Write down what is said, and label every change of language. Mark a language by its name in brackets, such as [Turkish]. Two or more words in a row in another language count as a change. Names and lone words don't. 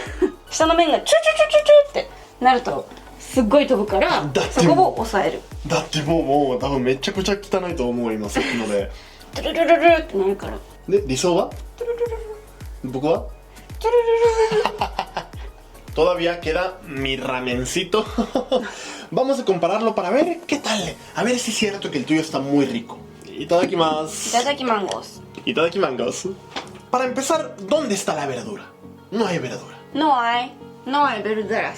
[Japanese] 下の麺がチュチュチュチュチュってなるとすっごい飛ぶからそこを押さえる。だってもう多分めちゃくちゃ汚いと思う今さっきので。トゥルルルルってなるから。で理想は？トゥルルルル。僕は？トゥルルルルル。 [Spanish] Todavía queda mi ramencito. Vamos a compararlo para ver qué tal. A ver si es cierto que el tuyo está muy rico. [Japanese] Itadakimasu. Itadakimangos. Itadakimangos. [Spanish] Para empezar, ¿dónde está la verdura? No hay verdura. No hay verduras.